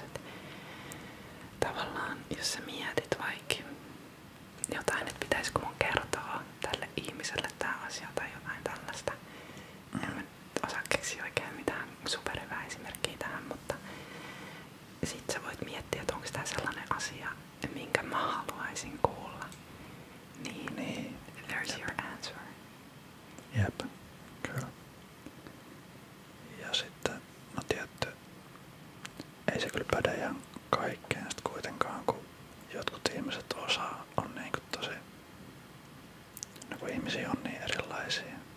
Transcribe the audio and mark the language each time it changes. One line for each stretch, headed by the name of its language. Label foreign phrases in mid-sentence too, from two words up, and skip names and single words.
Finnish: Tavallaan jos sä mietit vaikka jotain, että pitäisikö mun kertoa tälle ihmiselle tää asia tai jotain tällaista. En mä osaa keksiä oikein mitään superhyvää esimerkkiä tähän, mutta sit sä voit miettiä, että onko tää sellainen asia, minkä mä haluaisin kuulla. Niin.
English: There's your answer.
Finnish: Jep, kyllä. Ja sitten, no tietty, ei se kyllä päde ihan kaikkeen sit kuitenkaan, kun jotkut ihmiset on niinku tosi, no kun ihmisiä on niin erilaisia.